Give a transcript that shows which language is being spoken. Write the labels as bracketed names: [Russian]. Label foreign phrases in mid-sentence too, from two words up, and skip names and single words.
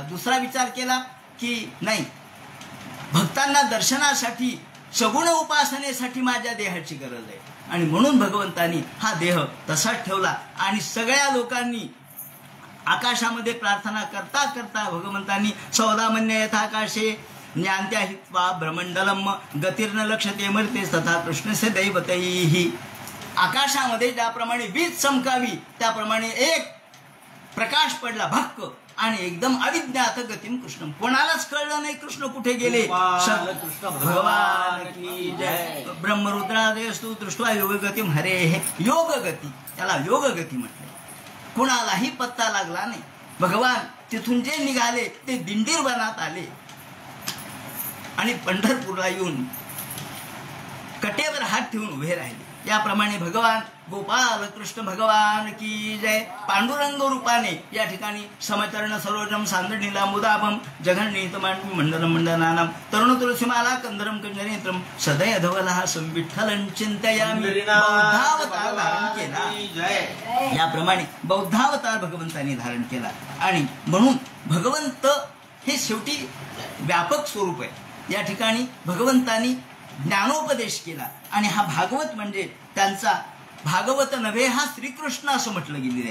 [Marathi] दुसरा विचार केला की नाही, भक्तांना दर्शनासाठी सगुण उपासनेसाठी माझ्या देहाची गरज आहे. आणि म्हणून भगवंतांनी हा देह तसाच ठेवला. आणि सगळ्या लोकांनी आकाशामध्ये प्रार्थना करता करता भगवंतांनी [Sanskrit] सौदामन्य यथाकाशे ज्ञान्त्या हित्वा ब्रह्मंडलम गतिर्न लक्षते मर्ते तथा कृष्णस्य दैवतैहि. [Marathi] आकाशामध्ये ज्याप्रमाणे वीज चमकावी त्याप्रमाणे एक प्रकाश पडला भक्क आणि एकदम [Sanskrit] अविज्ञात गतीम कृष्ण. [Marathi] कोणालाच कळलं नाही कृष्ण कुठे गेले. [Hindi] कृष्ण भगवान की जय. [Sanskrit] ब्रह्मरुद्रादयस्तु दृष्ट्वा योग गतीम हरे. [Marathi] हे योग गती, त्याला योग गती म्हटले. कुणालाही पत्ता लागला नाही. भगवान तिथून जे निघाले ते दिंडीर वनात आले आणि पंढरपूरला येऊन कटेवर हात ठेवून उभे राहिले. याप्रमाणे भगवान गोपाल कृष्ण [Hindi] भगवान की जय. [Marathi] पांडुरंग रूपाने या ठिकाणी [Sanskrit] समचरण सरोजम सांदणीला मुदाभम जघन्नीत मांडवी मंडलम मंडनानाम तरुण तुलसीमाला कंदरम कंजनेत्रम सदय धवलहा संविठ्ठलं चिंतयामि. [Marathi] बौद्धावतार धारण केला. याप्रमाणे बौद्धावतार भगवंतांनी धारण केला. आणि म्हणून भगवंत हे शेवटी व्यापक स्वरूप आहे. या ठिकाणी भगवंतांनी ज्ञानोपदेश केला. आणि हा भागवत म्हणजे त्यांचा भागवत नव्हे, हा श्रीकृष्ण असं म्हटलं गेलेलं आहे.